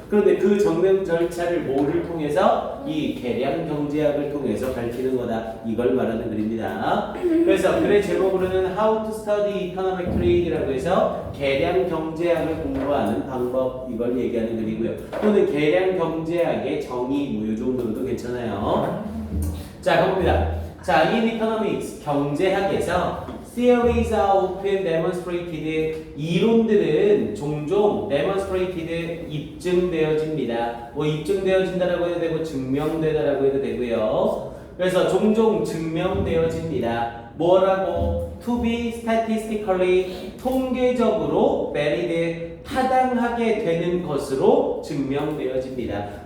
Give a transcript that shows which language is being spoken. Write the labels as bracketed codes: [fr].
[ko] 그런데 그 증명 절차를 뭐를 통해서? 이 계량 경제학을 통해서 밝히는 거다. 이걸 말하는 글입니다. 그래서 글의 제목으로는 [en] How to Study Econometric [ko] 이라고 해서 계량 경제학을 공부하는 방법, 이걸 얘기하는 글이고요. 또는 계량 경제학의 정의, 이 정도로도 괜찮아요. 자, 가봅니다. [en] 자, in economics, [ko] 경제학에서 [en] theories are often demonstrated, [ko] 이론들은 종종 [en] demonstrated, [ko] 입증되어집니다. 뭐 입증되어진다라고 해도 되고 증명되다라고 해도 되고요. 그래서 종종 증명되어집니다. 뭐라고? [en] To be statistically, [ko] 통계적으로 [en] valid, [ko] 타당하게 되는 것으로 증명되어집니다.